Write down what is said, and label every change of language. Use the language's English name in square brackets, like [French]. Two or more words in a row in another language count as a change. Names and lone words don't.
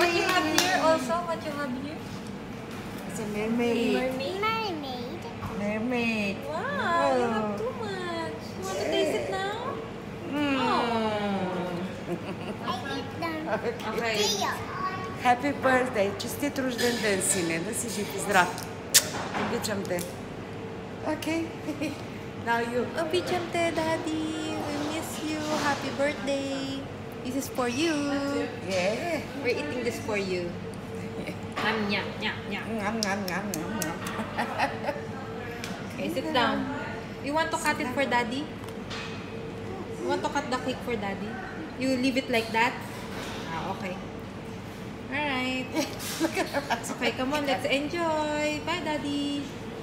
[English] What you have here also? What you have here? It's a mermaid. Mermaid. Mermaid. Wow, you have too much. You want to taste it now? Okay. Happy birthday! [Bulgarian] Честит рожден ден, сине! Да си жив и здрав! Обичам те! [English] Okay. Now you. [Bulgarian] Обичам те, [English] Daddy. We miss you. Happy birthday. This is for you. Yeah. We're eating this for you. Nyam, nyam, nyam. Ngam, ngam, ngam, ngam, ngam. Okay, sit down. You want to cut it for Daddy? You want to cut the cake for Daddy? You leave it like that? Ah, okay. Alright. Okay, come on. Let's enjoy. Bye, Daddy.